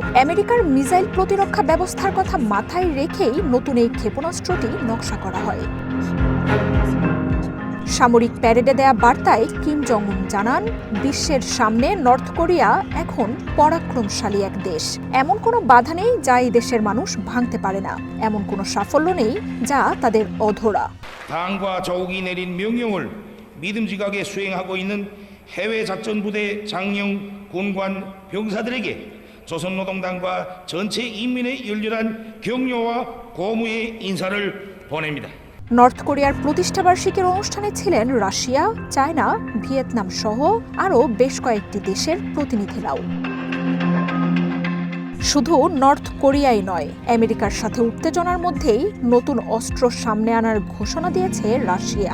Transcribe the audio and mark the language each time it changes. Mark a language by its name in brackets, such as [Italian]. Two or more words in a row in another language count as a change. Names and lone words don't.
[Bangla] আমেরিকার মিসাইল প্রতিরক্ষা ব্যবস্থার কথা মাথায় রেখেই নতুন এই ক্ষেপণাস্ত্রটি নকশা করা হয়। সামরিক প্যারেডে দেয়া বার্তায় কিম জং উন জানান, বিশ্বের সামনে নর্থ কোরিয়া এখন পরাক্রমশালী এক দেশ। এমন কোনো বাধা নেই যা এই দেশের মানুষ ভাঙতে পারে না। এমন কোনো সাফল্য নেই যা তাদের অধরা। [Korean] 당과 저국이 내린 명령을 믿음직하게 수행하고 있는 해외 작전부대 장령, 군관, 병사들에게 조선노동당과 전체 인민의 열렬한 격려와 고무의 인사를 보냅니다. [Bangla] নর্থ কোরিয়ার প্রতিষ্ঠাবার্ষিকীর অনুষ্ঠানে ছিলেন রাশিয়া, চায়না, ভিয়েতনাম সহ আরও বেশ কয়েকটি দেশের প্রতিনিধিরাও। শুধু নর্থ কোরিয়াই নয়, আমেরিকার সাথে উত্তেজনার মধ্যেই নতুন অস্ত্র সামনে আনার ঘোষণা দিয়েছে রাশিয়া।